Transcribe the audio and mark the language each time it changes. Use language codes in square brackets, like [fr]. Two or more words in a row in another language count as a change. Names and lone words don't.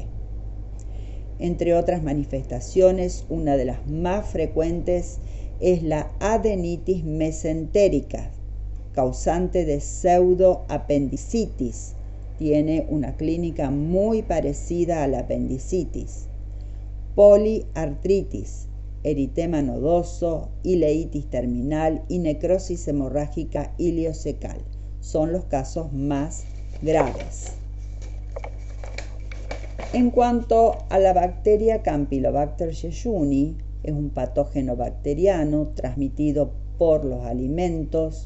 [es] Entre otras manifestaciones, una de las más frecuentes es la adenitis mesentérica, causante de pseudoapendicitis. Tiene una clínica muy parecida a la apendicitis. Poliartritis, eritema nodoso, ileitis terminal y necrosis hemorrágica iliocecal. Son los casos más graves. En cuanto a la bacteria Campylobacter jejuni, es un patógeno bacteriano transmitido por los alimentos.